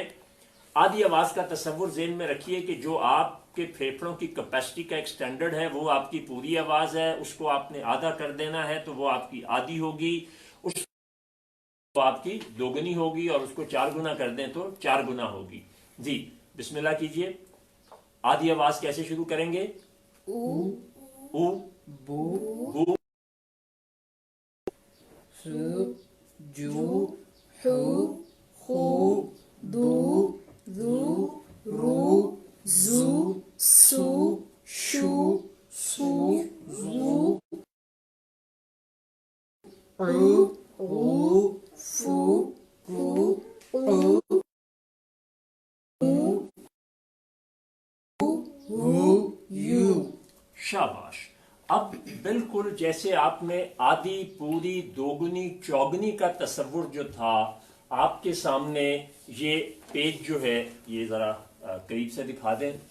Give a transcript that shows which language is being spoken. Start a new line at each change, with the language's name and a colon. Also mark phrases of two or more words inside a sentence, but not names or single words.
Urdu: آدھی آواز کا تصور ذہن میں رکھیے کہ جو آپ کے پھیپھڑوں کی کیپیسٹی کا ایک سٹینڈرڈ ہے وہ آپ کی پوری آواز ہے، اس کو آپ نے آدھا کر دینا ہے تو وہ آپ کی آدھی ہوگی، اس کو آپ کی 2 گنی ہوگی، اور اس کو 4 گنا کر دیں تو 4 گنا ہوگی۔ جی بسم اللہ کیجئے۔ آدھی آواز کیسے شروع کریں گے؟ او، او، بو، بو، سو، جو، حو، خو، دو، ذو، رو، زو، سو، شو، سو، زو، عو، غو، فو، قو، قو، ہو، یو۔ شاباش۔ اب بالکل جیسے آپ نے آدھی، پوری، 2 گنی، 4 گنی کا تصور جو تھا، آپ کے سامنے یہ پیج جو ہے، یہ ذرا قریب سے دکھا دیں۔